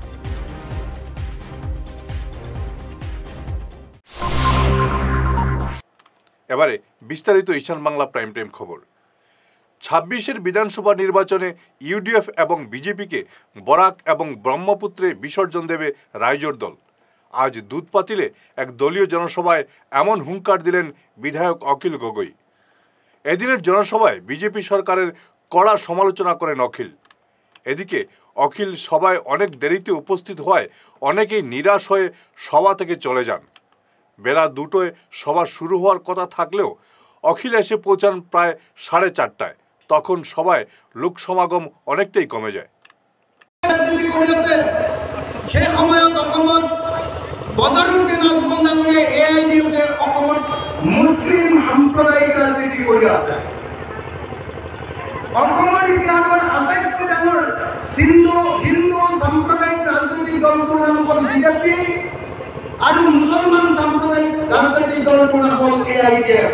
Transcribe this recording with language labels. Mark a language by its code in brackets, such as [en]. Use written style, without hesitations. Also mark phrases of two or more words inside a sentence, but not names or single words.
[bn] এবারে বিস্তারিত ঈশান বাংলা প্রাইম টাইম খবর। 26-এর বিধানসভা নির্বাচনে ইউডিএফ এবং বিজেপিকে বরাক এবং ব্রহ্মপুত্রে বিসর্জন দেবে রাইজোর দল। আজ দুধপাতিলে এক দলীয় জনসভায় এমন হুঙ্কার দিলেন বিধায়ক অখিল গগৈ। এদিনের জনসভায় বিজেপি সরকারের কড়া সমালোচনা করেন অখিল। এদিকে অখিল সভায় অনেক দেরিতে উপস্থিত হওয়ায় অনেকেই নিরাশ হয়ে সভা থেকে চলে যান। বেলা 2টায় সভা শুরু হওয়ার কথা থাকলেও অখিল এসে পৌঁছান প্রায় 4:30টায়। তখন সভায় লোক সমাগম অনেকটাই কমে যায়। [as] মুসলিম সাম্প্ৰদায়িক ৰাজনীতি কৰি আছে। অসমৰ ইতিহাসৰ আটাইতকৈ ডাঙৰ হিন্দু সাম্প্ৰদায়িক ৰাজনৈতিক দলটোৰ নাম হ'ল বিজেপি আৰু মুছলমান সাম্প্ৰদায়িক ৰাজনৈতিক দলটোৰ নাম হ'ল AIDF।